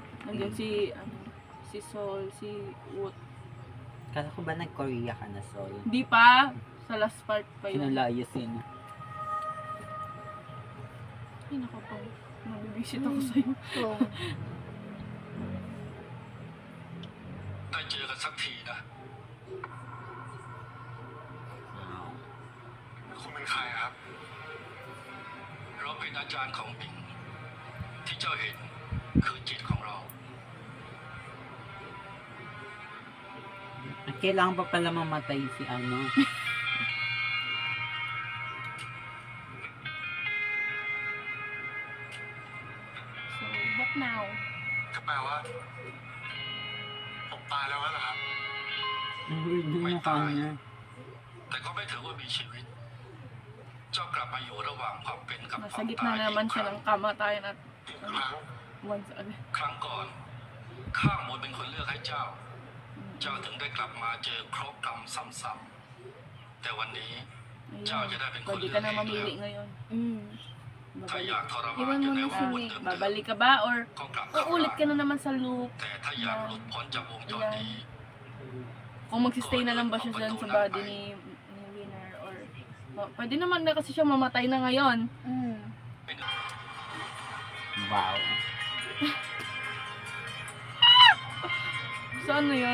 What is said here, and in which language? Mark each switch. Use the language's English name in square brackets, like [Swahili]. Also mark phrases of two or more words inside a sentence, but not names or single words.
[Filipino] Andiyan si, si Sol, si Woot. Kala ko ba nag-Korea ka na, Sol? Hindi pa. Sa last part pa yun. Sinalayas yun. Ay, naku po. Mabibisit ako sa'yo. So, [Thai] ได้เจอกันสักทีนะ คุณเป็นใครครับ เราเป็นอาจารย์ของปิง ที่เจ้าเห็นคือจิตของเรา [Filipino] Kailangan pa pala mamatay si ano. [English] So, what now? [Thai] ก็แปลว่า ผมตายแล้วเหรอครับ [Filipino] Ang weird ng mukha niya. [Thai] แต่ก็ไม่ถือว่ามีชีวิต เจ้ากลับมาอยู่ระหว่างความเป็นกับควา [Filipino] Nasa [Thai] ม [Filipino] gitna [Thai] ตาย [Filipino] naman [Thai] อีกค [Filipino] siya [Thai] รั้ง [Filipino] ng kamatayan at [Thai] อีกครั้ง [English] once again. [Thai] ครั้งก่อน ข้างมนเป็นคนเลือกให้เจ้า เจ้าถึงได้กลับมาเจอครบกรรมซ้ำๆแต่วันนี้ เจ้าจะได้เป็นคน [Filipino] Pwede [Thai] เลื [Filipino] ka [Thai] อก [Filipino] na [Thai] เองแล้ว [Filipino] mamili ngayon. [Thai] ถ้าอยากทร [Filipino] Iwan [Thai] มาน [Filipino] mo [Thai] อยู่ใน [Filipino] na [Thai] ว [Filipino] si [Thai] งวน [Filipino] Nick. [Thai] เดิม [Filipino] Babalik ka ba or [Thai] ๆก็กลับเข้า [Filipino] uulit ka [Thai] มา [Filipino] na naman sa loop? [Thai] แต่ถ้าอยากหลุดพ้นจากวงจรนี้ [Filipino] Kung magsistay na lang ba siya dyan sa body ni Winner or pwede naman na kasi siya mamatay na ngayon. Wow. So ano yun?